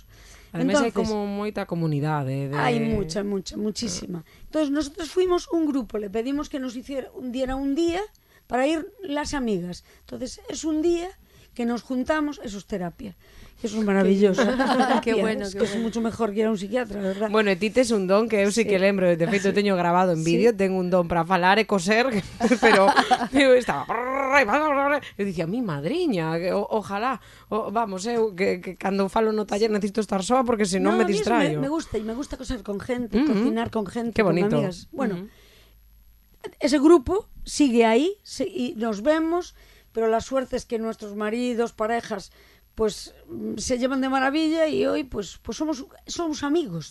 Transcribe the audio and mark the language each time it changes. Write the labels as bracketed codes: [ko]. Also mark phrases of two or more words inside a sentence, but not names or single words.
[gl] Además hai como moita comunidade. Hai muchísima. [es] Entonces nosotros fuimos un grupo, le pedimos que nos diera un día para ir las amigas. Entonces es un día que nos juntamos, eso es terapia. Eso es maravilloso. Qué bueno, es que es mucho mejor que ir a un psiquiatra, verdad? [gl] Bueno, e ti tes un don que eu sí que lembro, de feito teño grabado en vídeo, [es] tengo un don [gl] para falar e coser, pero eu estaba eu dicía, mi madriña, ojalá, vamos, eu que cando falo no taller necesito estar soa porque senón me distraio. [es] Me gusta coser con gente, cocinar con gente, qué bonito. Con amigas. Bueno, ese grupo sigue ahí y nos vemos, pero la suerte es que nuestros maridos, parejas, pues se llevan de maravilla y hoy pues somos amigos.